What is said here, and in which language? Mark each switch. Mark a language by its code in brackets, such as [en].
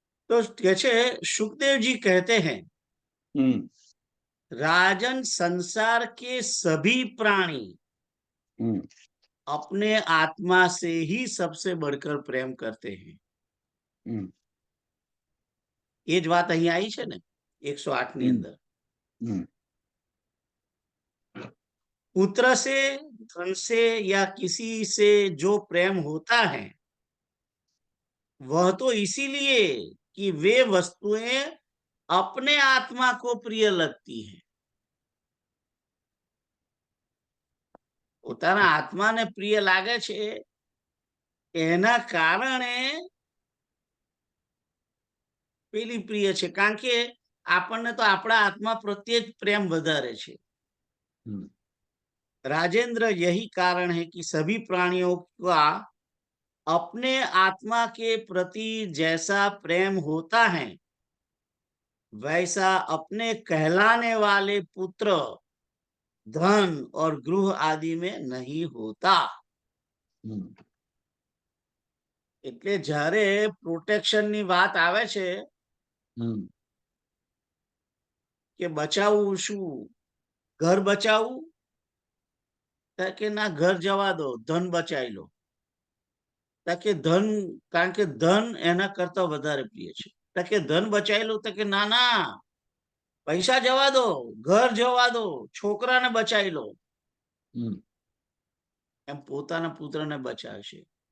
[hi] तो कैसे सुखदेव जी कहते हैं, राजन संसार के सभी प्राणी अपने आत्मा से ही सबसे बढ़कर प्रेम करते हैं. ये ज बात [gu] અહીં આવી છે ને 108 ની અંદર. [hi] पुत्र से, धन से या किसी से जो प्रेम होता है वह तो इसीलिए कि वे वस्तुएं अपने आत्मा को प्रिय लगती हैं। [gu] પોતાના આત્માને પ્રિય લાગે છે એના કારણે પેલી પ્રિય છે, કારણ કે આપણને તો આપણા આત્મા પ્રત્યે જ પ્રેમ વધારે છે। [hi] राजेंद्र, यही कारण है कि सभी प्राणियों का अपने आत्मा के प्रति जैसा प्रेम होता है वैसा अपने कहलाने वाले पुत्र, धन और गृह आदि में नहीं होता। [gu] એટલે જ્યારે પ્રોટેક્શન ની વાત આવે છે કે બચાવવું શું, ઘર બચાવવું કે ના, ઘર જવા દો, ધન બચાવી લો, કે ધન, કારણ કે ધન એના કરતા વધારે પ્રિય છે, કે ધન બચાવી લો, કે ના ના, પૈસા જવા દો, ઘર જવા દો, છોકરાને બચાવી લો, એમ પોતાના પુત્રને બચાવશે।